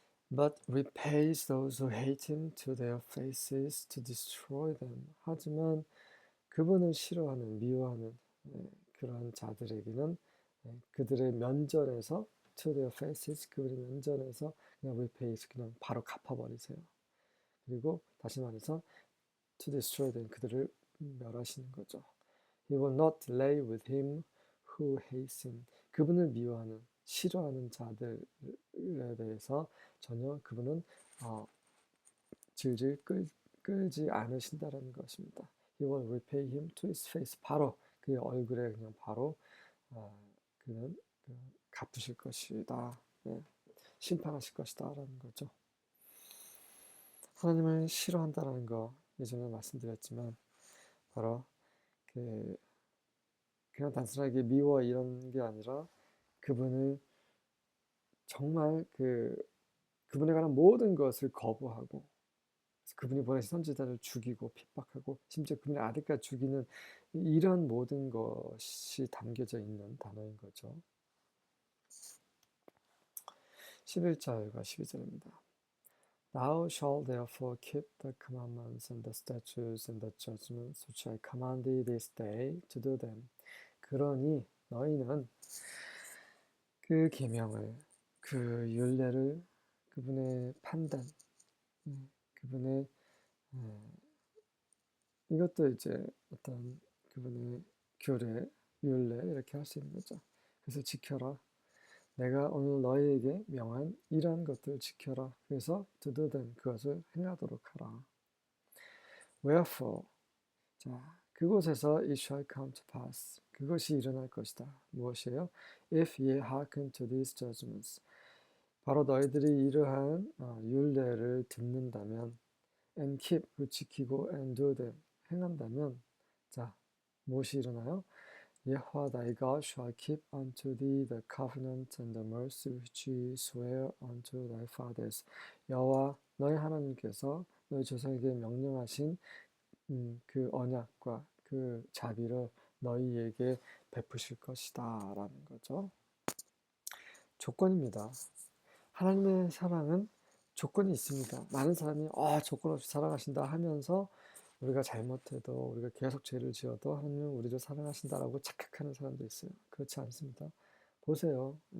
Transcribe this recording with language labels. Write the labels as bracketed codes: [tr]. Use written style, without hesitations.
[en] But repays those who hate him to their faces to destroy them. [ko] 하지만 그분을 싫어하는, 미워하는 그러한 자들에게는 그들의 면전에서 [en] to their faces, [ko] 그분의 면전에서 그냥 repays, 그냥 바로 갚아버리세요. 그리고 다시 말해서 [en] to destroy them, [ko] 그들을 멸하시는 거죠. [en] He will not lay with him who hates him. [ko] 그분을 미워하는, 싫어하는 자들에 대해서 전혀 그분은 질질 끌지 않으신다라는 것입니다. [en] He will repay him to his face. [ko] 바로 그의 얼굴에 그냥 바로 그는 갚으실 것이다. 네. 심판하실 것이다 라는 거죠. 하나님을 싫어한다라는 거 예전에 말씀드렸지만 바로 그냥 단순하게 미워 이런 게 아니라 그분을 정말 그분에 관한 모든 것을 거부하고 그분이 보내신 선지자를 죽이고 핍박하고 심지어 그분의 아들까지 죽이는 이런 모든 것이 담겨져 있는 단어인 거죠. 11절과 12절입니다. [en] Thou shalt therefore keep the commandments and the statutes and the judgments which I command thee this day to do them. [ko] 그러니 너희는 그 계명을, 그 율례를, 그분의 판단, 그분의 이것도 이제 어떤 그분의 규례, 율례 이렇게 할 수 있는 거죠. 그래서 지켜라. 내가 오늘 너희에게 명한 이러한 것들을 지켜라. 그래서 [en] to do them, [ko] 그것을 행하도록 하라. [en] Wherefore, [ko] 자, 그곳에서 [en] it shall come to pass. [ko] 그것이 일어날 것이다. 무엇이에요? [en] If ye hearken to these judgments. [ko] 바로 너희들이 이러한 율례를 듣는다면 [en] and keep, [ko] 그 지키고 [en] and do them, [ko] 행한다면 자, 무엇이 일어나요? [en] 여호와 thy God shall keep unto thee the covenant and the mercy which he sware unto thy fathers. [ko] 여호와 너희 하나님께서 너희 조상에게 명령하신 그 언약과 그 자비를 너희에게 베푸실 것이다 라는 거죠. 조건입니다. 하나님의 사랑은 조건이 있습니다. 많은 사람이 조건 없이 사랑하신다 하면서 우리가 잘못해도 우리가 계속 죄를 지어도 하나님은 우리를 사랑하신다라고 착각하는 사람도 있어요. 그렇지 않습니다. 보세요.